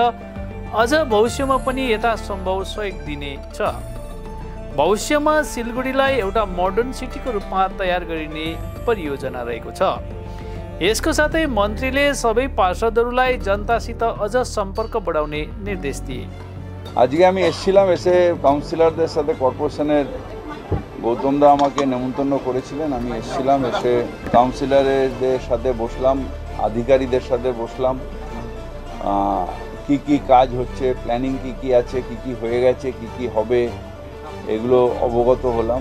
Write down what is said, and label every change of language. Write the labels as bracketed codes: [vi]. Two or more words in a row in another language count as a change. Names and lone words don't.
[ne] अझ भविष्यमा पनि यथासम्भव सहयोग दिनेछ। भविष्यमा सिलगढीलाई एउटा मोडर्न सिटीको रूपमा तयार गरिने परियोजना रहेको छ। यसको साथै मन्त्रीले सबै पार्षदहरूलाई जनतासित अझ सम्पर्क बढाउने निर्देश दिए। [bn] আজকে আমি এসেছিলাম, এসে কাউন্সিলরদের সাথে কর্পোরেশনের গৌতম দা আমাকে নেমন্তন্ন করেছিলেন। আমি এসেছিলাম, এসে কাউন্সিলরদের সাথে বসলাম, আধিকারিকদের সাথে বসলাম, কি কাজ হচ্ছে, প্ল্যানিং কি আছে, কি হয়ে গেছে, কি হবে, এগুলো অবগত হলাম।